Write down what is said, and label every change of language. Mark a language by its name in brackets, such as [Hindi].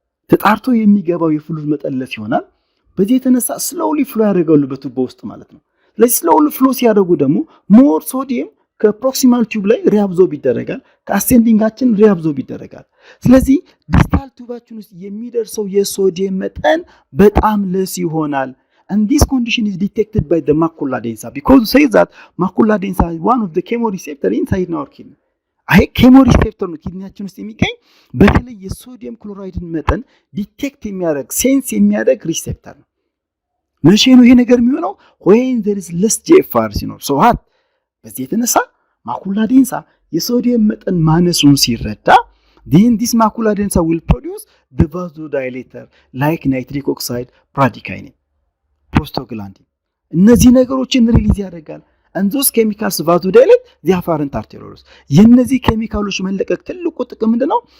[Amharic] ተጣርቶ የሚገባው የፍሉድ መጠን ለስ ይሆናል። በዚህ የተነሳ ስሎውሊ ፍሎ ያደርጋሉ በቱቦ ውስጥ ማለት ነው። ስለዚህ ስሎውሊ ፍሎ ሲያደርጉ ደግሞ ሞር ሶዲየም ከፕሮክሲማል ቲዩብ ላይ ሪአብዞርብ ይደረጋል ከአሴንዲንጋችን ሪአብዞርብ ይደረጋል። ስለዚህ ዲስታል ቲዩባችን ውስጥ የሚደርሰው የሶዲየም መጠን በጣም ለስ ይሆናል. [English] And this condition is detected by the macula densa because it says that macula densa is one of the chemoreceptor inside our kidney. [Amharic] አይ chemoreceptor ነው ኪድኒያችን ውስጥ የሚገኝ በተለይ የሶዲየም ክሎራይድን መጠን ዲቴክት የሚያደርግ ሴንስ የሚያደርግ ሪሴፕተር ነው። መቼ ነው ይሄ ነገር የሚሆነው? [English] when there is less GFR [Amharic] ሲኖር [English] so what [Amharic] በዚህ የተነሳ [English] macula densa [Amharic] የሶዲየም መጠን ማነሱን ሲረዳ [English] then this macula densa will produce the vasodilator like nitric oxide bradykinin prostaglandin [Amharic] እነዚህ ነገሮችን ሪሊዝ ያደርጋል [English] and those chemicals vasodilate the afferent arterioles [Amharic] የነዚህ ኬሚካሎች መለቀቅ ትልቁ ጥቅም ምንድነው?